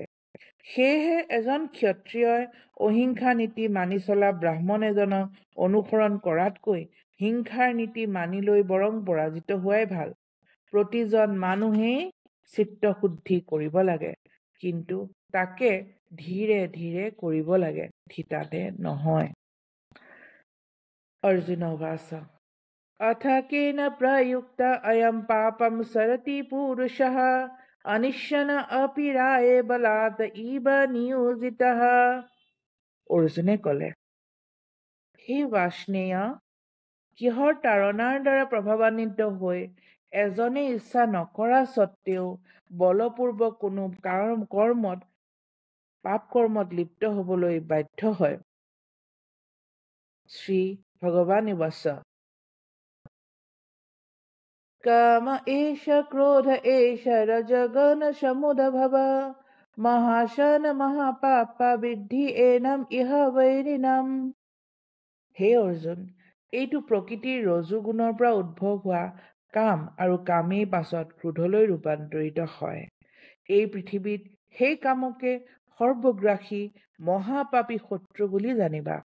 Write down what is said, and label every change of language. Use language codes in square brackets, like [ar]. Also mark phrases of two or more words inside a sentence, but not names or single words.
[as] সেয়েহে এজন ক্ষত্ৰিয়ই অহিংসা নীতি মানি চলা ব্ৰাহ্মণ এজনক অনুসৰণ কৰাতকৈ হিংসাৰ নীতি মানি লৈ বৰং পৰাজিত হোৱাই ভাল। প্ৰতিজন মানুহেই চিত্তশুদ্ধি কৰিব লাগে, কিন্তু তাকে ধীৰে ধীৰে কৰিব লাগে, থিতাতে নহয়। [sa] अर्जुन उवाच अथ केन प्रयुक्त अयं पापं सरति पुरुषः अनिश्यन अपि राये बलात् इव नियोजितः। [as] অৰ্জুনে ক'লে, হে বাৰ্ষ্ণেয়, কিহৰ তাৰণাৰ দ্বাৰা প্ৰভাৱান্বিত হৈ এজনে ইচ্ছা নকৰা স্বত্তেও বলপূৰ্বক কোনো পাপ কৰ্মত লিপ্ত হ'বলৈ বাধ্য হয়। [sa] শ্ৰী ভগৱান উবাচ काम एष क्रोध एष रजगण समुद्भव महाशन महापाप বৃদ্ধি এনম ইহ বৈৰিণম। [as] হে অৰ্জুন, এইটো প্ৰকৃতিৰ ৰজোগুণৰ পৰা উদ্ভৱ হোৱা কাম আৰু কামেই পাছত ক্ৰোধলৈ ৰূপান্তৰিত হয়। এই পৃথিৱীত সেই কামকে সৰ্বগ্ৰাসী মহাপাপী শত্ৰু বুলি জানিবা।